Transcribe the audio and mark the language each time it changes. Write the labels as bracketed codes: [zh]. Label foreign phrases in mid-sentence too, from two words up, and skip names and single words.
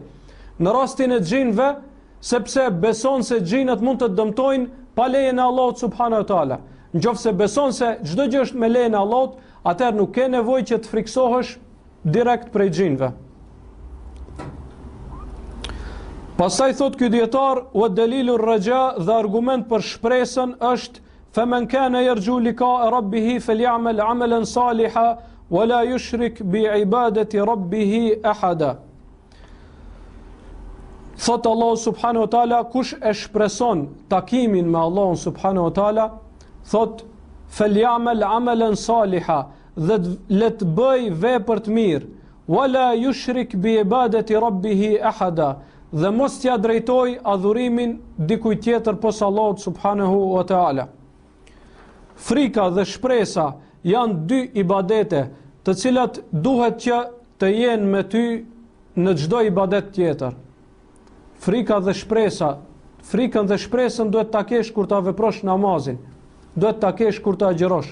[sq] Në rastin e xhinëve, sepse beson se xhinët mund të dëmtojnë pa lejen e Allahut [ar] سبحانه وتعالى. [sq] Nëse beson se çdo gjë është me lejen e Allahut, atëherë nuk ke nevojë që të friksohesh direkt prej xhinëve. Pastaj thot ky dietar, [ar] ودليل الرجاء, [sq] dhe argument për shpresën është [ar] فمن كان يرجو لقاء ربه فليعمل عملا صالحا ولا يشرك بعبادة ربه أحدا. [sq] Thot Allah [ar] سبحانه وتعالى, [sq] kush e shpreson takimin me Allah subhanahu wa taala, thot [ar] فليعمل عملا صالحا, [sq] dhe let bëj vepër të mirë, [ar] ولا يشرك بعبادة ربه أحدا, [sq] dhe mos t'ia drejtoj adhurimin dikujt tjetër posa Allahut [ar] سبحانه وتعالى. [sq] Frika dhe shpresa janë dy ibadete të cilat duhet që të jenë me ty në çdo ibadet tjetër. Frika dhe shpresa, frikën dhe shpresën duhet ta kesh kur ta veprosh namazin, duhet ta kesh kur ta agjërosh.